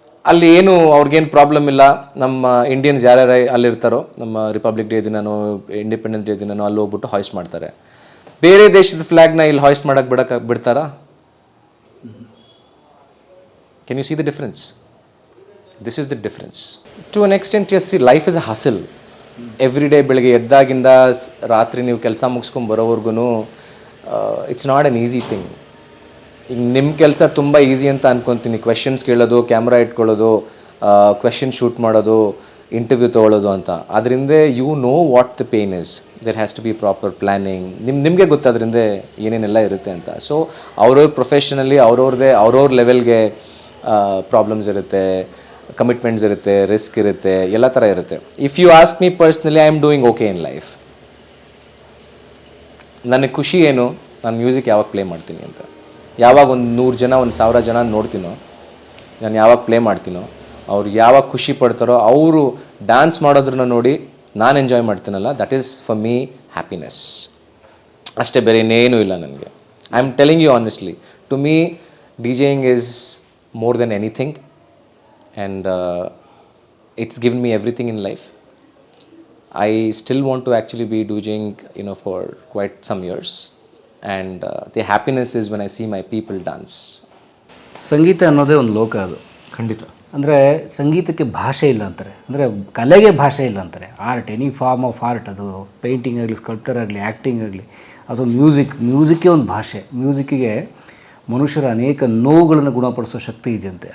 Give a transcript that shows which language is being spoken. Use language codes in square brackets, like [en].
[kn] ಅಲ್ಲಿ ಏನು ಅವ್ರಿಗೇನು ಪ್ರಾಬ್ಲಮ್ ಇಲ್ಲ. ನಮ್ಮ ಇಂಡಿಯನ್ಸ್ ಯಾರ್ಯಾರು ಅಲ್ಲಿರ್ತಾರೋ, ನಮ್ಮ ರಿಪಬ್ಲಿಕ್ ಡೇ ದಿನನೋ ಇಂಡಿಪೆಂಡೆನ್ಸ್ ಡೇ ದಿನನೋ ಅಲ್ಲಿ ಹೋಗ್ಬಿಟ್ಟು ಹಾಯ್ಸ್ಟ್ ಮಾಡ್ತಾರೆ. ಬೇರೆ ದೇಶದ ಫ್ಲ್ಯಾಗ್ನ ಇಲ್ಲಿ ಹಾಯ್ಸ್ಟ್ ಮಾಡೋಕ್ಕೆ ಬಿಡ್ತಾರಾ? [en] Can you see the difference? This is the difference. To an extent, yes, see, life is a hustle. Every day [kn] ಬೆಳಗ್ಗೆ ಎದ್ದಾಗಿಂದ ರಾತ್ರಿ ನೀವು ಕೆಲಸ ಮುಗಿಸ್ಕೊಂಡು ಬರೋವರೆಗೂ [en] It's not an easy thing. [kn] ಈಗ ನಿಮ್ಮ ಕೆಲಸ ತುಂಬ ಈಸಿ ಅಂತ ಅನ್ಕೊತೀನಿ. ಕ್ವೆಶನ್ಸ್ ಕೇಳೋದು, ಕ್ಯಾಮ್ರಾ ಇಟ್ಕೊಳ್ಳೋದು, ಕ್ವೆಶನ್ ಶೂಟ್ ಮಾಡೋದು, ಇಂಟರ್ವ್ಯೂ ತೊಗೊಳ್ಳೋದು ಅಂತ. ಅದರಿಂದ [en] You know what the pain is. There has to be proper planning. [kn] ನಿಮಗೆ ಗೊತ್ತು ಅದರಿಂದ ಏನೇನೆಲ್ಲ ಇರುತ್ತೆ ಅಂತ. ಸೊ ಅವ್ರವ್ರ ಪ್ರೊಫೆಷನಲ್ಲಿ ಅವ್ರವ್ರ ಲೆವೆಲ್ಗೆ ಪ್ರಾಬ್ಲಮ್ಸ್ ಇರುತ್ತೆ, ಕಮಿಟ್ಮೆಂಟ್ಸ್ ಇರುತ್ತೆ, ರಿಸ್ಕ್ ಇರುತ್ತೆ, ಎಲ್ಲ ಥರ ಇರುತ್ತೆ. [en] If you ask me personally, I am doing okay in life. [kn] ನನಗೆ ಖುಷಿ ಏನು, ನಾನು ಮ್ಯೂಸಿಕ್ ಯಾವಾಗ ಪ್ಲೇ ಮಾಡ್ತೀನಿ ಅಂತ. ಯಾವಾಗ ಒಂದು 100 ಜನ 1000 ಜನ ನೋಡ್ತೀನೋ, ನಾನು ಯಾವಾಗ ಪ್ಲೇ ಮಾಡ್ತೀನೋ, ಅವ್ರು ಯಾವಾಗ ಖುಷಿ ಪಡ್ತಾರೋ, ಅವರು ಡ್ಯಾನ್ಸ್ ಮಾಡೋದ್ರನ್ನ ನೋಡಿ ನಾನು enjoy ಮಾಡ್ತೀನಲ್ಲ, [en] That is for me happiness. [kn] ಅಷ್ಟೇ, ಬೇರೆ ಇನ್ನೇನೂ ಇಲ್ಲ ನನಗೆ. [en] I am telling you honestly, to me DJing is more than anything, and it's given me everything in life. I still want to actually be DJing, for quite some years, and the happiness is when I see my people dance. [kn] ಸಂಗೀತ ಅನ್ನೋದೇ ಒಂದು ಲೋಕ. ಅದು ಖಂಡಿತ. ಅಂದರೆ ಸಂಗೀತಕ್ಕೆ ಭಾಷೆ ಇಲ್ಲ ಅಂತಾರೆ, ಅಂದರೆ ಕಲೆಗೆ ಭಾಷೆ ಇಲ್ಲ ಅಂತಾರೆ. Art, [en] any form of art, [kn] ಅದು ಪೇಂಟಿಂಗ್ ಆಗಲಿ, ಸ್ಕಲ್ಪ್ಟರ್ ಆಗಲಿ, ಆ್ಯಕ್ಟಿಂಗ್ ಆಗಲಿ, ಅದು ಮ್ಯೂಸಿಕ್ಕೇ ಒಂದು ಭಾಷೆ. ಮ್ಯೂಸಿಕ್ಕಿಗೆ ಮನುಷ್ಯರ ಅನೇಕ ನೋವುಗಳನ್ನು ಗುಣಪಡಿಸೋ ಶಕ್ತಿ ಇದೆಯಂತೆ.